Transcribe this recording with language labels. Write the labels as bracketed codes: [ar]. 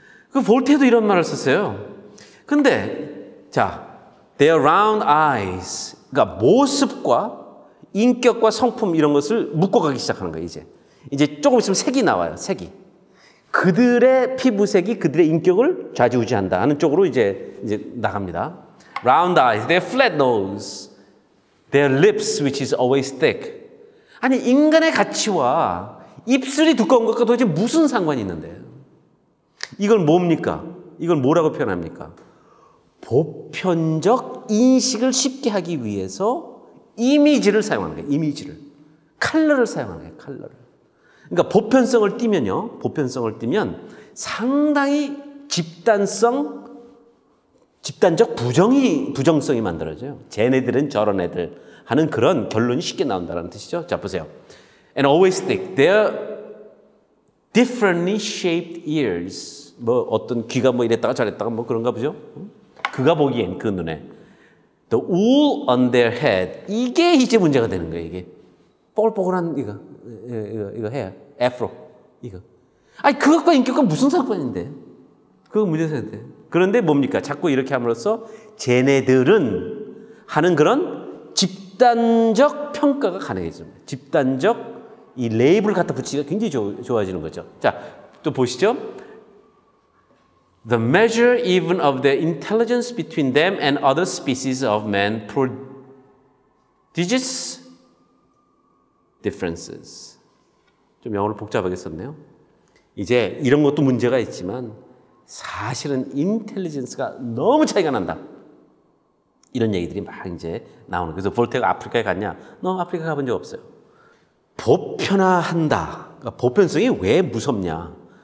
[ko] 그 볼테어도 이런 말을 썼어요. 근데 자, [en] their round eyes, [ko] 그러니까 모습과 인격과 성품 이런 것을 묶어가기 시작하는 거예요. 이제 조금 있으면 색이 나와요. 색이. 그들의 피부색이 그들의 인격을 좌지우지한다 하는 쪽으로 이제 나갑니다. [en] Round eyes, their flat nose, their lips which is always thick. [ko] 아니 인간의 가치와 입술이 두꺼운 것과 도대체 무슨 상관이 있는데요? 이걸 뭡니까? 이걸 뭐라고 표현합니까? 보편적 인식을 쉽게 하기 위해서 이미지를 사용하는 거예요. 이미지를. 컬러를 사용하는 거예요. 컬러를. 그러니까 보편성을 띠면 상당히 집단적 부정성이 만들어져요. 쟤네들은 저런 애들 하는 그런 결론이 쉽게 나온다는 뜻이죠. 자, 보세요. [en] And always thick. They're differently shaped ears. [ko] 뭐 어떤 귀가 뭐 이랬다가 저랬다가 뭐 그런가 보죠. 그가 보기엔 그 눈에. [en] The wool on their head. [ko] 이게 이제 문제가 되는 거예요. 이게 뽀글뽀글한 이거 해요. 애프로 이거. 아니 그것과 인격과 무슨 상관인데? 그거 문제가 돼. 그런데 뭡니까? 자꾸 이렇게 함으로써 쟤네들은 하는 그런 집단적 평가가 가능해집니다. 집단적 이 레이블 갖다 붙이기가 굉장히 좋아지는 거죠. 자, 또 보시죠. [en] The measure even of the intelligence between them and other species of man prodigious differences. [ko] 좀 영어를 복잡하게 썼네요. 이제 이런 것도 문제가 있지만 사실은 인텔리전스가 너무 차이가 난다. 이런 얘기들이 막 이제 나오는. 그래서 볼테어가 아프리카에 갔냐? 너 아프리카 가본 적 없어요. 보편화한다. 그러니까 보편성이 왜 무섭냐?